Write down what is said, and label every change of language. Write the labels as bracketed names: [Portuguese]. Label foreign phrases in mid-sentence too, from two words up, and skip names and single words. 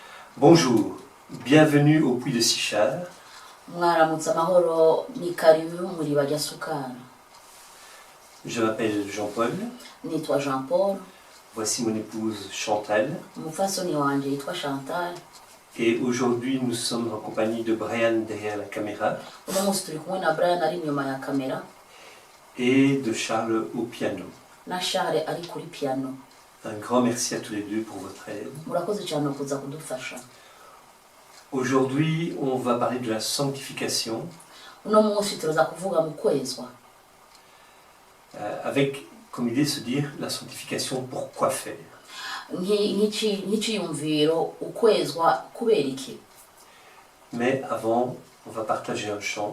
[French] Bonjour, bienvenue au Puy de Sichard. [Rundi] Mwaramutse amahoro ni karibu muri bajya sukana. [French] Je m'appelle Jean-Paul. [Rundi] Nitwa Jean Paul. [French] Voici mon épouse Chantal. [Rundi] Umufasoni wanje yitwa Chantal. [French] Et aujourd'hui nous sommes en compagnie de Brian derrière la caméra. [Rundi] Uno munsi turi kumwe na Brian ari inyuma ya kamera. [French] Et de Charles au piano. [Rundi] Na Charles ari kuri piano. [French] Un grand merci à tous les deux pour votre aide. [Rundi] Murakoze cyane kuza kudufasha. [French] Aujourd'hui, on va parler de la sanctification. [Rundi] Uno munsi turaza kuvuga mu kwezwa. [French] Avec comme idée de se dire la sanctification, pourquoi faire? [Rundi] Nk'iciyumviro ukwezwa kubera iki. [French] Mais avant, on va partager un chant.